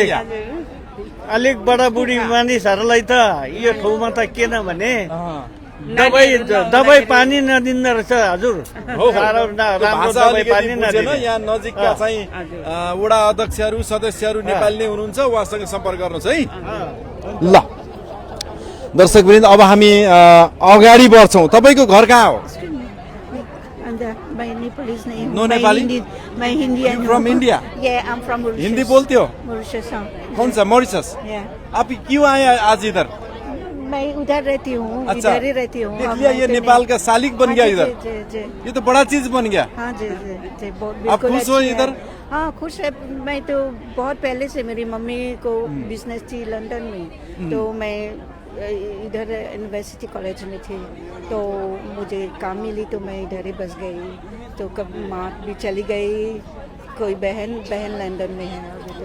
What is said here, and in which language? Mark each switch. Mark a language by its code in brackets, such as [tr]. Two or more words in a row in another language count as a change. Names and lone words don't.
[ne] अलिक बडाबुढी मानिसहरूलाई त यो ठाउँमा त किन भने दबाई पानी नदिँदो रहेछ हजुर यहाँ नजिकका चाहिँ वडा अध्यक्षहरू सदस्यहरू नेपाली नै हुनुहुन्छ उहाँसँग सम्पर्क गर्नुहोस् है ल दर्शकवृन्द अब हामी अगाडि बढ्छौँ तपाईँको घर कहाँ हो [en] My Nepalese name. No Nepali? My Indian. You from India? Yeah, I'm from Mauritius. [hi] हिंदी बोलते हो? Mauritius हाँ. कौन सा मॉरिशस? [en] Yeah. [hi] आप क्यों आए आज इधर? मैं उधर रहती हूँ. अच्छा. इधर ही रहती हूँ. देख लिया ये नेपाल का शालिग बन गया इधर. ये तो बड़ा चीज बन गया. हाँ जी जी जी. आप खुश हो इधर? हाँ खुश है. मैं तो बहुत पहले से मेरी मम्मी को बिजनेस थी लंदन में तो मैं इधर यूनिवर्सिटी कॉलेज में थी तो मुझे काम मिली तो मैं इधर ही बस गई तो कब माँ भी चली गई कोई बहन लंदन में है.